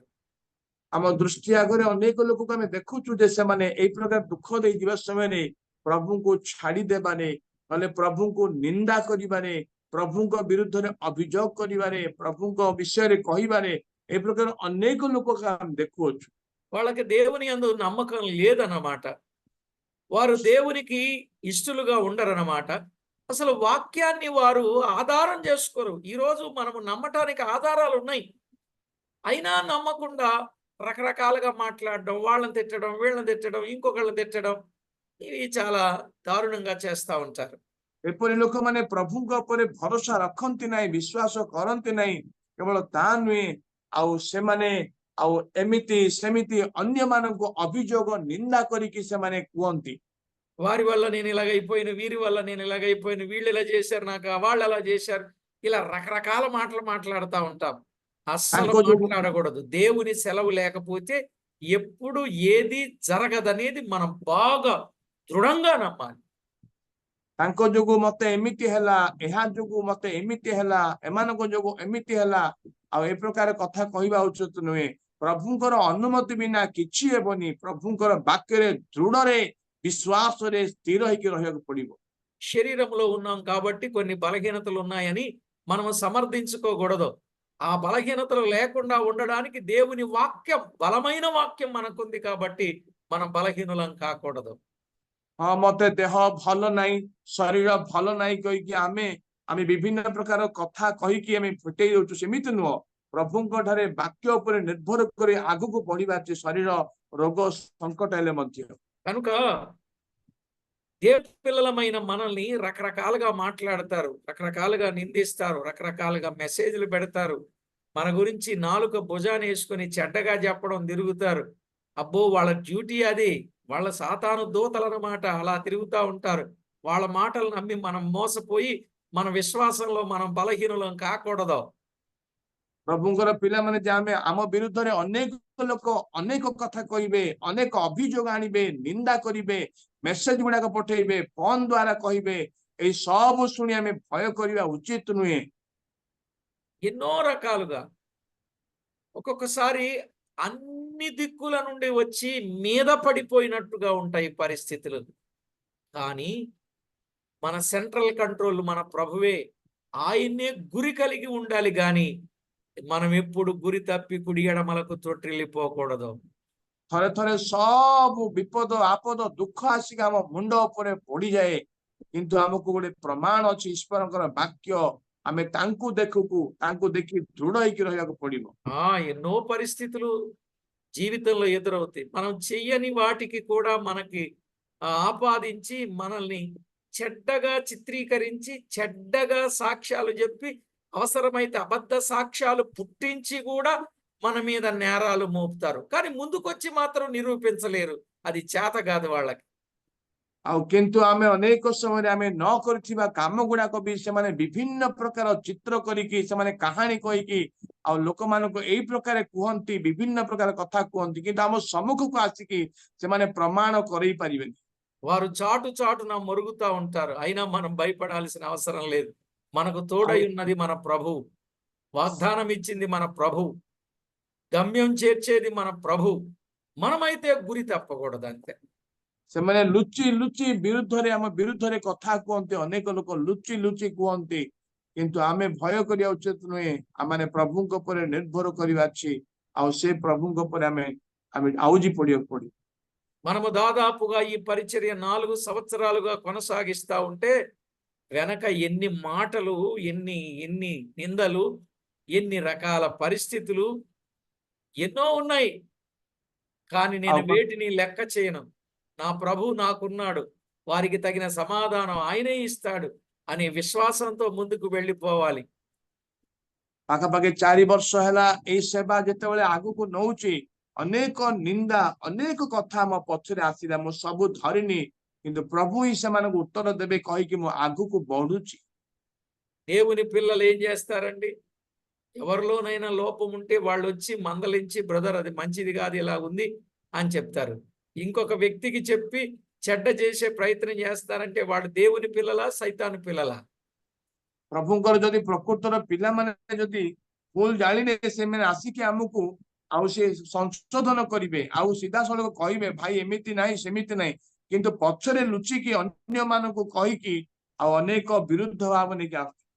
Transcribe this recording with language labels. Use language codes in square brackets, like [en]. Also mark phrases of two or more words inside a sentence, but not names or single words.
[or] ଆମ ଦୃଷ୍ଟି ଆଗରେ ଅନେକ ଲୋକକୁ ଆମେ ଦେଖୁଛୁ ଯେ ସେମାନେ ଏଇ ପ୍ରକାର ଦୁଃଖ ଦେଇଯିବା ସମୟରେ ପ୍ରଭୁଙ୍କୁ ଛାଡିଦେବାରେ, ନହେଲେ ପ୍ରଭୁଙ୍କୁ ନିନ୍ଦା କରିବାରେ, ପ୍ରଭୁଙ୍କ ବିରୁଦ୍ଧରେ ଅଭିଯୋଗ କରିବାରେ, ପ୍ରଭୁଙ୍କ ବିଷୟରେ କହିବାରେ ଏ ପ୍ରକାର ଅନେକ ଲୋକ ଆମେ ଦେଖୁଅଛୁ। [te] వాళ్ళకి దేవుని యందు నమ్మకం లేదన్నమాట. వారు దేవునికి ఇష్టలుగా ఉండరన్నమాట. అసలు వాక్యాన్ని వారు ఆధారం చేసుకోరు. ఈరోజు మనము నమ్మటానికి ఆధారాలు ఉన్నాయి, అయినా నమ్మకుండా రకరకాలుగా మాట్లాడడం, వాళ్ళని తిట్టడం, వీళ్ళని తిట్టడం, ఇంకొకళ్ళని తిట్టడం, ఇవి చాలా దారుణంగా చేస్తూ ఉంటారు. [or] ଏପରି ଲୋକମାନେ ପ୍ରଭୁଙ୍କ ଉପରେ ଭରସା ରଖନ୍ତି ନାହିଁ, ବିଶ୍ୱାସ କରନ୍ତି ନାହିଁ। କେବଳ ତା ନୁହେଁ, ଆଉ ସେମାନେ ଆଉ ଏମିତି ସେମିତି ଅନ୍ୟମାନଙ୍କୁ ଅଭିଯୋଗ ନିନ୍ଦା କରିକି ସେମାନେ କୁହନ୍ତି। [te] వారి వల్ల నేను ఇలాగైపోయాను, వీరి వల్ల నేను ఇలాగైపోయాను, వీళ్ళు ఇలా చేశారు నాకు, వాళ్ళు అలా చేశారు, ఇలా రకరకాల మాటలు మాట్లాడుతూ ఉంటాం. అస్సలు [or] ତାଙ୍କ ଯୋଗୁ [te] మాట్లాడకూడదు. దేవుని సెలవు లేకపోతే ఎప్పుడు ఏది జరగదనేది మనం బాగా దృఢంగా నమ్మాలి. [or] ତାଙ୍କ ଯୋଗୁ ମତେ ଏମିତି ହେଲା, ଏହା ଯୋଗୁ ମତେ ଏମିତି ହେଲା, ଏମାନଙ୍କ ଯୋଗୁ ଏମିତି ହେଲା, ଆଉ ଏ ପ୍ରକାର କଥା କହିବା ଉଚିତ ନୁହେଁ। ପ୍ରଭୁଙ୍କର ଅନୁମତି ବିନା କିଛି ହେବନି। ପ୍ରଭୁଙ୍କର ବାକ୍ୟରେ ଦୃଢରେ ବିଶ୍ୱାସରେ ସ୍ଥିର ହେଇକି ରହିବାକୁ పడిବ। [te] శరీరంలో ఉన్నాం కాబట్టి కొన్ని బలహీనతలు ఉన్నాయని మనము సమర్థించుకోకూడదు. ఆ బలహీనతలు లేకుండా ఉండడానికి దేవుని వాక్యం, బలమైన వాక్యం మనకుంది కాబట్టి మనం బలహీనులం కాకూడదు. [or] ହଁ ମତେ ଦେହ ଭଲ ନାହିଁ, ଶରୀର ଭଲ ନାହିଁ କହିକି ଆମେ ବିଭିନ୍ନ ପ୍ରକାର କଥା କହିକି ଆମେ ଫୁଟେଇ ଦଉଛୁ, ସେମିତି ନୁହଁ। ପ୍ରଭୁଙ୍କ ଠାରେ ବାକ୍ୟ ଉପରେ ନିର୍ଭର କରି ଆଗକୁ ବଢିବା, ଯେ ଶରୀର ରୋଗ ସଂକଟ ହେଲେ ମଧ୍ୟ। [te] కనుక దేవుని పిల్లలమైన మనల్ని రకరకాలుగా మాట్లాడతారు, రకరకాలుగా నిందిస్తారు, రకరకాలుగా మెసేజ్లు పెడతారు, మన గురించి నాలుక భుజాన్ని వేసుకొని చెడ్డగా చెప్పడం తిరుగుతారు. అబ్బో, వాళ్ళ డ్యూటీ అది, వాళ్ళ సాతాను దూతలన్నమాట, అలా తిరుగుతూ ఉంటారు. వాళ్ళ మాటలు నమ్మి మనం మోసపోయి మన విశ్వాసంలో మనం బలహీనులం కాకూడదు. [or] ପ୍ରଭୁଙ୍କର ପିଲାମାନେ ଯେ ଆମେ ଆମ ବିରୁଦ୍ଧରେ ଅନେକ ଲୋକ ଅନେକ କଥା କହିବେ, ଅନେକ ଅଭିଯୋଗ ଆଣିବେ, ନିନ୍ଦା କରିବେ, ମେସେଜ ଗୁଡାକ ପଠେଇବେ, ଫୋନ ଦ୍ଵାରା କହିବେ, ଏଇ ସବୁ ଶୁଣି ଆମେ ଭୟ କରିବା ଉଚିତ ନୁହେଁ। [te] ఎన్నో రకాలుగా ఒక్కొక్కసారి అన్ని దిక్కుల నుండి వచ్చి మీద పడిపోయినట్టుగా ఉంటాయి పరిస్థితులు. కానీ మన [en] central control [te] మన ప్రభువే, ఆయన్నే గురి కలిగి ఉండాలి. కానీ మనం ఎప్పుడు గురి తప్పి కుడి ఎడమలకు తొట్టిల్లిపోకూడదు. [or] ଥରେ ଥରେ ସବୁ ବିପଦ ଆପଦ ଦୁଃଖ ଆସିକି ଆମ ମୁଣ୍ଡ ଉପରେ ପଡିଯାଏ, କିନ୍ତୁ ଆମକୁ ଗୋଟେ ପ୍ରମାଣ ଅଛି ଈଶ୍ୱରଙ୍କର ବାକ୍ୟ। ଆମେ ତାଙ୍କୁ ଦେଖି ଦୃଢ ହେଇକି ରହିବାକୁ ପଡିବ। [te] ఎన్నో పరిస్థితులు జీవితంలో ఎదురవుతాయి. మనం చెయ్యని వాటికి కూడా మనకి ఆపాదించి మనల్ని చెడ్డగా చిత్రీకరించి, చెడ్డగా సాక్ష్యాలు చెప్పి, అవసరమైతే అబద్ధ సాక్ష్యాలు పుట్టించి కూడా మన మీద నేరాలు మోపుతారు. కానీ ముందుకొచ్చి మాత్రం నిరూపించలేరు, అది చేత కాదు వాళ్ళకి. [or] ଆଉ କିନ୍ତୁ ଆମେ ଅନେକ ସମୟରେ ଆମେ ନ କରିଥିବା କାମ ଗୁଡାକ ବି ସେମାନେ ବିଭିନ୍ନ ପ୍ରକାର ଚିତ୍ର କରିକି, ସେମାନେ କାହାଣୀ କହିକି ଆଉ ଲୋକମାନଙ୍କୁ ଏଇ ପ୍ରକାର କୁହନ୍ତି, ବିଭିନ୍ନ ପ୍ରକାର କଥା କୁହନ୍ତି, କିନ୍ତୁ ଆମ ସମ୍ମୁଖକୁ ଆସିକି ସେମାନେ ପ୍ରମାଣ କରେଇ ପାରିବେନି। [te] వారు చాటు చాటున మొరుగుతూ ఉంటారు, అయినా మనం భయపడాల్సిన అవసరం లేదు. మనకు తోడై [or] ଆଉ [te] ఉన్నది మన ప్రభు, వాగ్దానం ఇచ్చింది మన ప్రభు, గమ్యం చేర్చేది మన ప్రభు. మనమైతే గురి తప్పకూడదు, అంతే. [or] ସେମାନେ ଲୁଚି ଲୁଚି ବିରୁଦ୍ଧରେ ଆମ ବିରୁଦ୍ଧରେ କଥା କୁହନ୍ତି, ଅନେକ ଲୋକ ଲୁଚି ଲୁଚି କୁହନ୍ତି, କିନ୍ତୁ ଆମେ ଭୟ କରିବା ଉଚିତ ନୁହେଁ। ଆମେ ପ୍ରଭୁଙ୍କ ଉପରେ ନିର୍ଭର କରିବା ଅଛି, ଆଉ ସେ ପ୍ରଭୁଙ୍କ ଉପରେ ଆମେ ଆଉଜି ପଡିବାକୁ ପଡିବ। [te] మనము దాదాపుగా ఈ పరిచర్య 4 సంవత్సరాలుగా కొనసాగిస్తా ఉంటే వెనక ఎన్ని మాటలు, ఎన్ని నిందలు, ఎన్ని రకాల పరిస్థితులు, ఎన్నో ఉన్నాయి, కానీ నేను వేటిని లెక్క చేయను. నా ప్రభు నాకున్నాడు, వారికి తగిన సమాధానం ఆయనే ఇస్తాడు అనే విశ్వాసంతో ముందుకు వెళ్ళిపోవాలి. [or] ପାଖାପାଖି 4 ବର୍ଷ ହେଲା ଏଇ ସେବା ଯେତେବେଳେ ଆଗକୁ ନଉଛି, ଅନେକ ନିନ୍ଦା, ଅନେକ କଥା ମୋ ପଛରେ ଆସିଲା, ମୁଁ ସବୁ ଧରିନି, କିନ୍ତୁ ପ୍ରଭୁ ହିଁ ସେମାନଙ୍କୁ ଉତ୍ତର ଦେବେ କହିକି ମୁଁ ଆଗକୁ ବଢୁଛି। [te] దేవుని పిల్లలు ఏం చేస్తారండి? ఎవరిలోనైనా లోపం ఉంటే వాళ్ళు వచ్చి మందలించి, బ్రదర్ అది మంచిది కాదు, ఇలా ఉంది అని చెప్తారు. ఇంకొక వ్యక్తికి చెప్పి చెడ్డ చేసే ప్రయత్నం చేస్తారంటే వాళ్ళు దేవుని పిల్లలా, సైతాను పిల్లలా? [or] ପ୍ରଭୁଙ୍କର ଯଦି ପ୍ରକୃତର ପିଲାମାନେ ଯଦି ଭୁଲ ଜାଣିଲେ ସେମାନେ ଆସିକି ଆମକୁ ଆଉ ସେ ସଂଶୋଧନ କରିବେ, ଆଉ ସିଧାସଳଖ କହିବେ ଭାଇ ଏମିତି ନାହିଁ ସେମିତି ନାହିଁ, କିନ୍ତୁ ପଛରେ ଲୁଚିକି ଅନ୍ୟମାନଙ୍କୁ କହିକି ଆଉ ଅନେକ ବିରୁଦ୍ଧ ଭାବ ନେଇକି ଆସୁଛନ୍ତି।